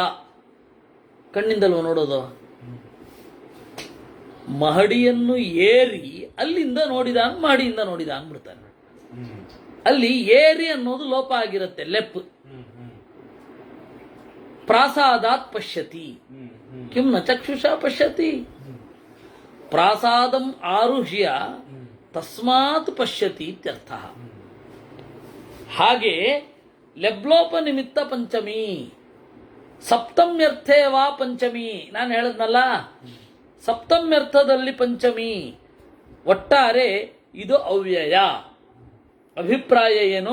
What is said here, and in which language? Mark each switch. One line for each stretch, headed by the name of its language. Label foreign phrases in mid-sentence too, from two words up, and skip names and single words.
Kannada: ಕಣ್ಣಿಂದಲ್ವ ನೋಡೋದು? ಮಹಡಿಯನ್ನು ಏರಿ ಅಲ್ಲಿಂದ ನೋಡಿದ, ಮಹಡಿಯಿಂದ ನೋಡಿದ ಅಂದ್ಬಿಡ್ತಾರೆ. ಅಲ್ಲಿ ಏರಿ ಅನ್ನೋದು ಲೋಪ ಆಗಿರುತ್ತೆ, ಲೆಪ್.
Sanskrit: ಪ್ರಾಸಾದಾತ್ ಪಶ್ಯತಿ ಕಿಂ ನ ಚಕ್ಷುಷಾ ಪಶ್ಯತಿ. ಪ್ರಾಸಾದಂ ಆರುಹ್ಯ ತಸ್ಮಾತ್ ಪಶ್ಯತಿ ಇತ್ಯರ್ಥ. ಹಾಗೆ ಲೆಬ್ಲೋಪ ನಿಮಿತ್ತ ಪಂಚಮಿ, ಸಪ್ತಮ್ಯರ್ಥೇ ವಾ ಪಂಚಮಿ.
Kannada: ನಾನು ಹೇಳದ್ನಲ್ಲ, ಸಪ್ತಮ್ಯರ್ಥದಲ್ಲಿ ಪಂಚಮಿ. ಒಟ್ಟಾರೆ ಇದು ಅವ್ಯಯ. ಅಭಿಪ್ರಾಯ ಏನು?